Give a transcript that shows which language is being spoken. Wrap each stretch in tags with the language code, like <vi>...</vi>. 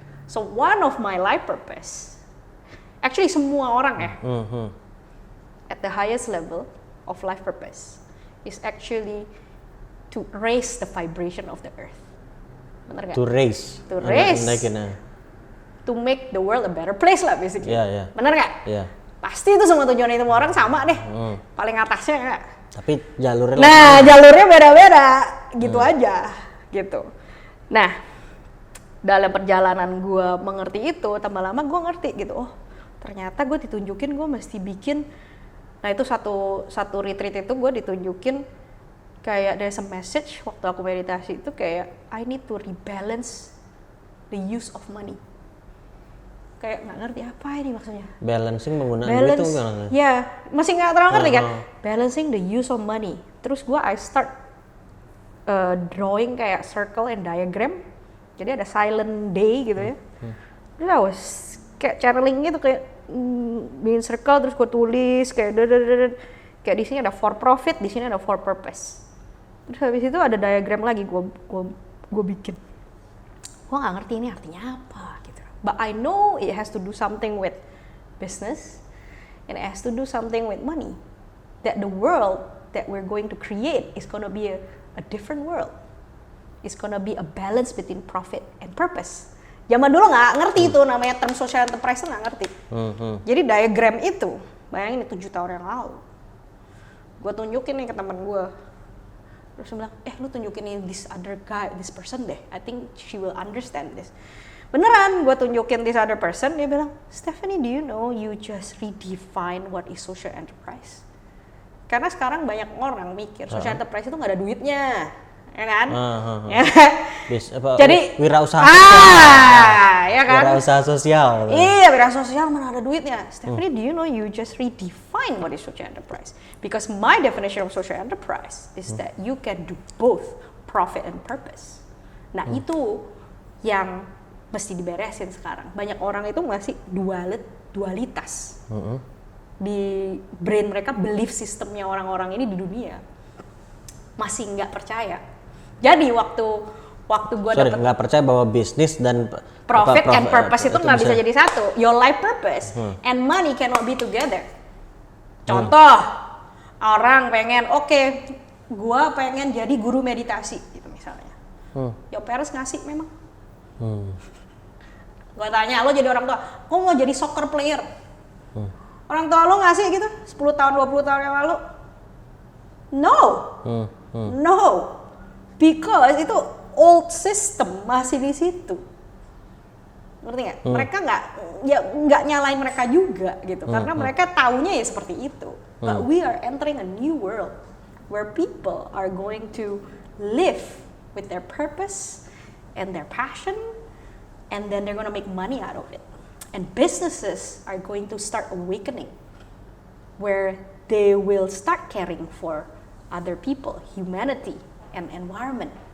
<en>So one of my life purpose, actually</en> <id>semua orang ya,</id> <en>at the highest level of life purpose, is actually to raise the vibration of the earth.</en> <id>Bener gak?</id> <en>To raise. To make the world a better place lah basically. Yeah.</en> <id>Bener gak?</id> <en>Yeah.</en> <id>Pasti itu semua tujuan itu orang sama deh. Paling atasnya gak? Tapi jalurnya jalurnya beda-beda gitu aja gitu. Nah, dalam perjalanan gue mengerti itu, tambah lama gue ngerti gitu. Oh, ternyata gue ditunjukin gue mesti bikin. Nah, itu satu retreat itu gue ditunjukin kayak</id> <en>there's a message</en> <id>waktu aku meditasi itu kayak</id> <en>I need to rebalance the use of money.</en> <id>Kayak nggak ngerti apa ini maksudnya. Balancing penggunaan duit itu gimana? Ya, masih nggak terlalu ngerti kan.</id> <en>Balancing the use of money. Terus I start drawing kayak circle and diagram.</en> <id>Jadi ada silent day gitu ya. Terus</id> <en>I was</en> <id>kayak channeling gitu kayak bikin circle terus gue tulis kayak kayak di sini ada for profit, di sini ada for purpose. Terus habis itu ada diagram lagi gue bikin. Gue nggak ngerti ini artinya apa gitu.</id> <en>But I know it has to do something with business and it has to do something with money. That the world that we're going to create is gonna be a different world. It's gonna be a balance between profit and purpose.</en> <id>Zaman dulu nggak ngerti itu namanya term social enterprise, nggak ngerti. Jadi diagram itu, bayangin itu 7 tahun yang lalu. Gue tunjukin nih ke teman gue. Terus dia bilang, lu tunjukin nih</id> <en>this other guy, this person</en> <id>deh.</id> <en>I think she will understand this.</en> <id>Beneran, gue tunjukin</id> <en>this other person,</en> <id>dia bilang,</id> <en>Stephanie, do you know you just redefine what is social enterprise?</en> <id>Karena sekarang banyak orang mikir social enterprise itu nggak ada duitnya. Ya kan? Ya. Jadi wirausaha sosial. Ya kan? Wirausaha sosial. Iya, wirausaha sosial mana ada duitnya.</id> <en>Stephanie, do you know you just redefine what is social enterprise? Because my definition of social enterprise is that you can do both profit and purpose.</en> <id>Nah, itu yang mesti diberesin sekarang. Banyak orang itu masih dualitas. Di brain mereka, belief sistemnya orang-orang ini di dunia masih nggak percaya. Jadi waktu gue nggak percaya bahwa bisnis dan</id> <en>profit and purpose</en> <id>itu nggak bisa jadi satu.</id> <en>Your life purpose and money cannot be together.</en> <id>Contoh, orang pengen, gue pengen jadi guru meditasi gitu misalnya.</id> <en>Your parents</en> <id>ngasih memang. Gue tanya, lo jadi orang tua, gue mau jadi soccer player. Orang tua lo ngasih gitu 10 tahun 20 tahun yang lalu?</id> <en>No. No.</en> <id>Because itu</id> <en>old system</en> <id>masih di situ. Ngerti nggak? Mereka nggak nyalain mereka juga gitu, karena mereka taunya ya seperti itu.</id> <en>But we are entering a new world where people are going to live with their purpose and their passion, and then they're gonna make money out of it. And businesses are going to start awakening, where they will start caring for other people, humanity, and environment.</en>